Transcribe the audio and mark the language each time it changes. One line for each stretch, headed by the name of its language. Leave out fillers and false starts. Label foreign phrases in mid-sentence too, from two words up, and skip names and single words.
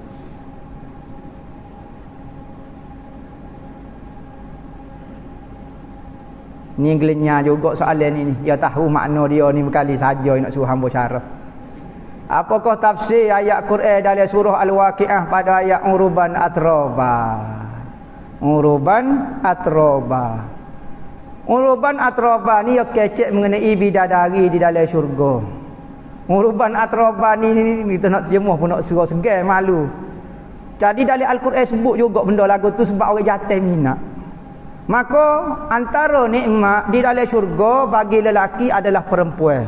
Malay: Ni gelenya juga soalan ini. Dia tahu makna dia ni berkali saja nak suruh hamba syarah. Apakah tafsir ayat Quran dalam surah Al-Waqiah pada ayat
Arabic: عُرُبًا أَتْرَابًا? عُرُبًا أَتْرَابًا. عُرُبًا أَتْرَابًا
Malay: ni ya kecek mengenai bidadari di dalam syurga.
Arabic: عُرُبًا أَتْرَابًا
Malay: ni kita nak terjemah pun nak segan malu. Jadi dalam Al-Quran sebut juga benda lagu tu sebab orang jatuh minat. Maka antara nikmat di dalam syurga bagi lelaki adalah perempuan.